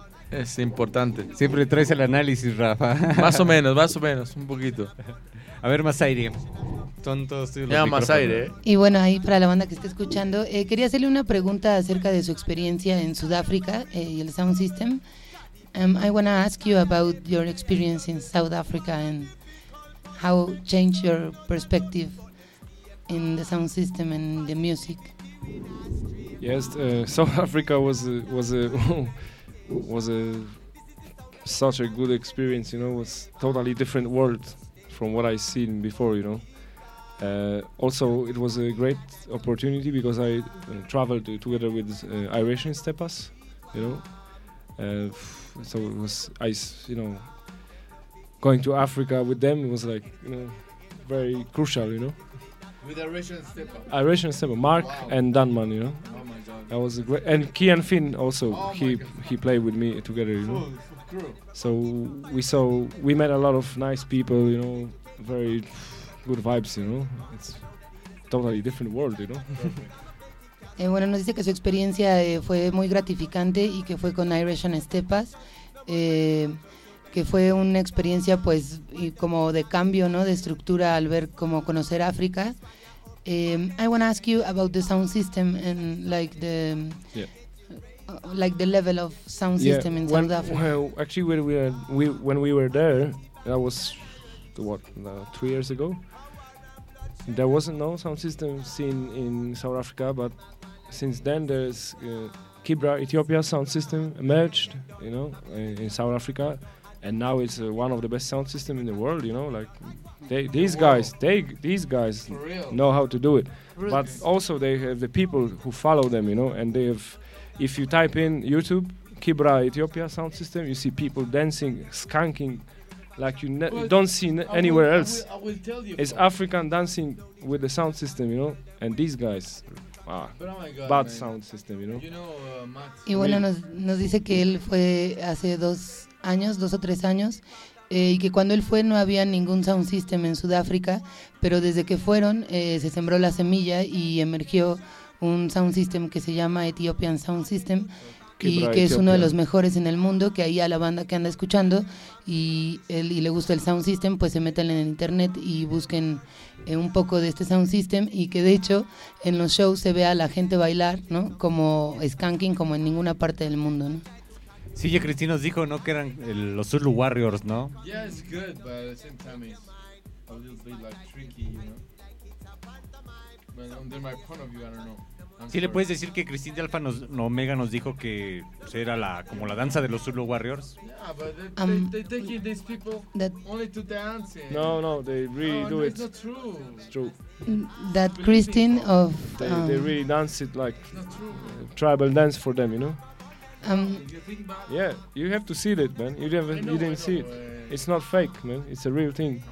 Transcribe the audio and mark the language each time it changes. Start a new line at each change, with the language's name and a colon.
Spanish: Es importante. Siempre traes el análisis, Rafa. Más o menos, un poquito. A ver, más aire. Tontos. Ya, más aire. Y bueno, ahí para la banda que está escuchando, quería hacerle una pregunta acerca de su experiencia en Sudáfrica y el sound system.
English: I want to ask you about your experience in South Africa and how changed your perspective in the sound system and the music. Yes, South Africa was such a good experience, you know. It was totally different world from what I seen before, you know. Also, it was a great opportunity because I traveled together with Irishian steppers, you know. So it was, going to Africa with them was like, you know, very crucial, you know. With Irishian steppers. Irishian steppers, Mark, wow. And Danman, you know. Oh my God. That was a great, and Kian Finn also. Oh, he played with me together, you know. So we met a lot of nice people, you know, very good vibes, you know. It's totally different world, you know.
Spanish: Bueno, nos dice que su experiencia fue muy gratificante y que fue con Irishian Steppers, que fue una experiencia pues como de cambio, ¿no? De estructura al ver como conocer África.
English: I want to ask you about the sound system and like the like the level of sound system in South Africa. Well, actually when we were there, that was what, 3 years ago. There wasn't no sound system seen in South Africa, but since then there's Kibra Ethiopia sound system emerged, you know, in South Africa, and now it's one of the best sound system in the world, you know, like these guys know how to do it. Really? But also they have the people who follow them, you know, and they have, if you type in YouTube Kibra Ethiopia sound system, you see people dancing, skanking like you don't see anywhere else. I will tell you, it's African dancing with the sound system, you know, and these guys. Bad sound system, you know.
Spanish: Y bueno, nos dice que él fue hace dos o tres años, y que cuando él fue no había ningún sound system en Sudáfrica, pero desde que fueron se sembró la semilla y emergió un sound system que se llama Ethiopian Sound System, y que es uno de los mejores en el mundo, que ahí a la banda que anda escuchando y le gusta el sound system, pues se metan en el internet y busquen un poco de este sound system, y que de hecho en los shows se ve a la gente bailar, ¿no? Como skanking, como en ninguna parte del mundo, ¿no? Sí, ya Cristina nos dijo, ¿no? Que eran los Zulu Warriors, ¿no?
English: Yeah, it's good, but at the same time it's a little bit like tricky, you know. But under my point of view, I don't know.
Spanish: sí, le puedes decir que Christine de Alpha nos, no, Omega nos dijo que era la, como la danza de los Zulu Warriors.
English: Yeah, but they take these people only to dance. No, no, they really no, do no, it. It's not true. It's true. That Christine of they really dance it like tribal dance for them, you know. Yeah, you have to see that, man. You didn't see it. It's not fake, man. It's a real thing.